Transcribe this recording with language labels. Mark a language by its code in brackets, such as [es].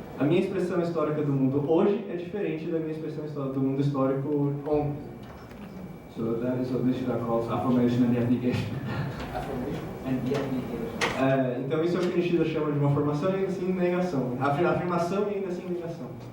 [pt] A minha expressão histórica do mundo hoje é diferente da minha expressão histórica do mundo histórico ontem. [en] So that is what Nishida calls affirmation and yet negation. Affirmation? And yet negation. [pt] Então isso é o que Nishida chama de uma afirmação e ainda assim negação. Afirmação e ainda assim negação.